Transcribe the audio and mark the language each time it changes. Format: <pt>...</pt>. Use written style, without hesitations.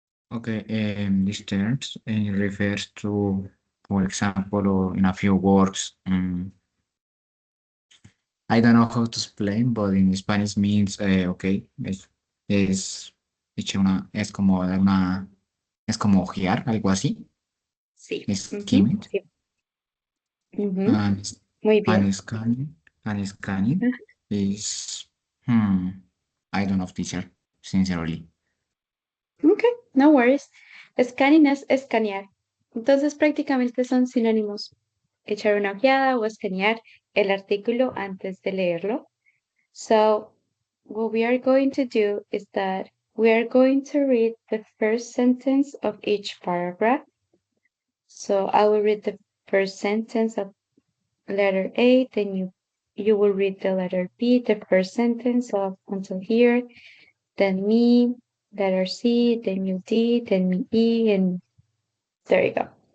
<en>Okay, these terms refers to, for example, or in a few words, I don't know how to explain, but in Spanish means, okay, es como dar una, es como ojear, algo así.</en> <es>Sí.</es> <en>Skimming.</en> <es>Sí.</es> <en>And,</en> <es>Muy bien.</es> <en>and scanning is, I don't know, teacher, sincerely. Ok, no worries. Scanning es escanear.</en> <es>Entonces prácticamente son sinónimos. Echar una ojeada o escanear el artículo antes de leerlo.</es> <en>So what we are going to do is that we are going to read the first sentence of each paragraph. So I will read the first sentence of letter A, then you you will read the letter B, the first sentence of until here, then me, letter C, then you D, then me E, and there you go.</en>